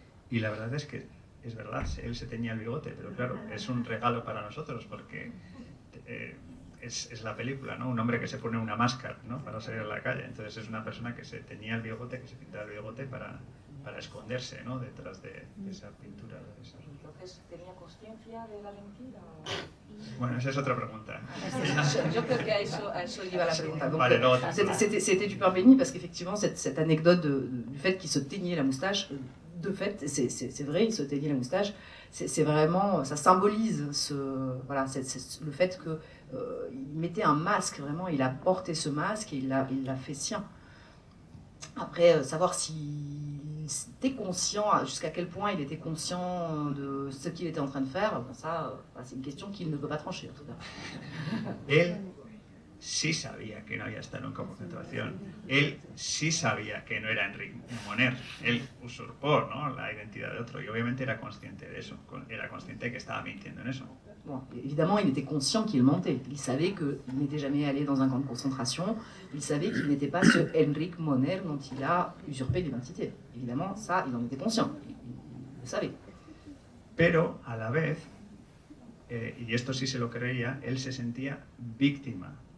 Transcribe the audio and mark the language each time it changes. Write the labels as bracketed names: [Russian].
[Spanish] Y la verdad es que es verdad, él se teñía el bigote, pero claro, es un regalo para nosotros porque es la película, ¿no? Un hombre que se pone una máscara, ¿no? Para salir a la calle. Entonces es una persona que se teñía el bigote, que se pintaba el bigote para esconderse, ¿no? Detrás de esa pintura. Entonces, ¿tenía conciencia de la mentira? Bueno, esa es otra pregunta. Yo creo que a eso iba la pregunta. [French] Donc, [Spanish] vale, [French] c'était du pain béni parce qu'effectivement, cette anecdote du fait qu'il se teignait la moustache, de fait, c'est vrai, il se teignait la moustache, c'est vraiment, ça symbolise le fait qu'il mettait un masque, vraiment, il a porté ce masque et il l'a fait sien. Après, savoir s'il était conscient, jusqu'à quel point il était conscient de ce qu'il était en train de faire, ça, c'est une question qu'il ne peut pas trancher, en tout cas. [Spanish] Él sí sabía que no había estado en un campo de concentración. Él sí sabía que no era Enric Moner. Él usurpó, ¿no?, la identidad de otro y obviamente era consciente de eso. Era consciente de que estaba mintiendo en eso. [French] Bon, évidemment, il était conscient qu'il mentait. Il savait qu'il n'était jamais allé dans un camp de concentration. Il savait qu'il n'était pas ce Enric Moner dont il a usurpé l'identité. Évidemment, ça, il en était conscient. Il le savait. [Spanish] Pero, a la vez, y esto sí se lo creía, él se sentía víctima.